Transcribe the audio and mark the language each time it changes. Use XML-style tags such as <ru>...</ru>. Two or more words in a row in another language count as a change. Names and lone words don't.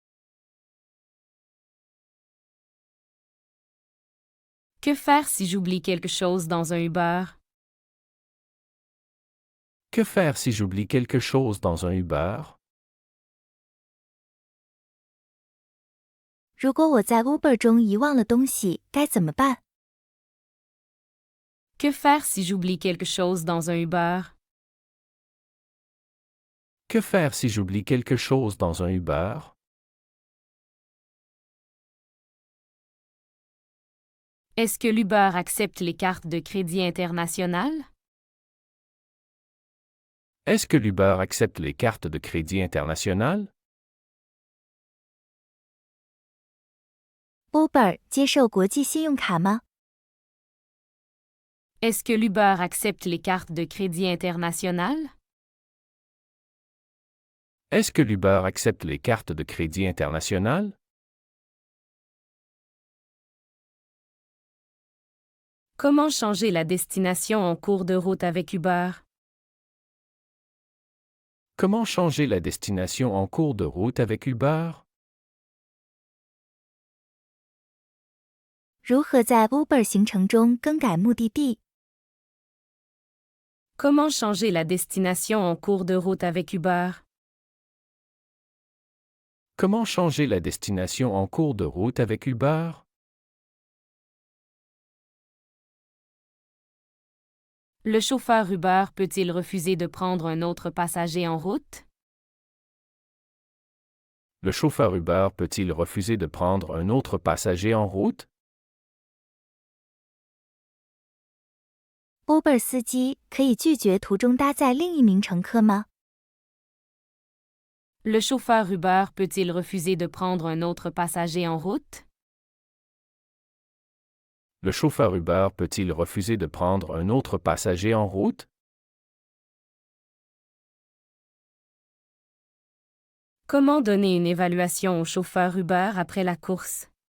<fr>Que faire si j'oublie quelque chose dans un Uber? Que faire si j'oublie quelque chose dans un Uber?</fr> <zh>如果我在 Uber 中遗忘了东西，该怎么办？</zh> <fr>Que faire si j'oublie quelque chose dans un Uber? Que faire si j'oublie quelque chose dans un Uber? Est-ce que l'Uber accepte les cartes de crédit internationales? Est-ce que l'Uber accepte les cartes de crédit internationales?</fr> <zh>Uber 接受国际信用卡吗？</zh> <fr>Est-ce que l'Uber accepte les cartes de crédit internationales? Est-ce que l'Uber accepte les cartes de crédit internationales? Comment changer la destination en cours de route avec Uber? Comment changer la destination en cours de route avec Uber?</fr> <zh>如何在 Uber 行程中更改目的地？</zh> <fr>Comment changer la destination en cours de route avec Uber? Comment changer la destination en cours de route avec Uber? Le chauffeur Uber peut-il refuser de prendre un autre passager en route? Le chauffeur Uber peut-il refuser de prendre un autre passager en route?</fr> <zh>Uber 司机可以拒绝途中搭载另一名乘客吗？</zh> <fr>Le chauffeur Uber peut-il refuser de prendre un autre passager en route? Le chauffeur Uber peut-il refuser de prendre un autre passager en route? Comment donner une évaluation au chauffeur Uber après la course?</fr>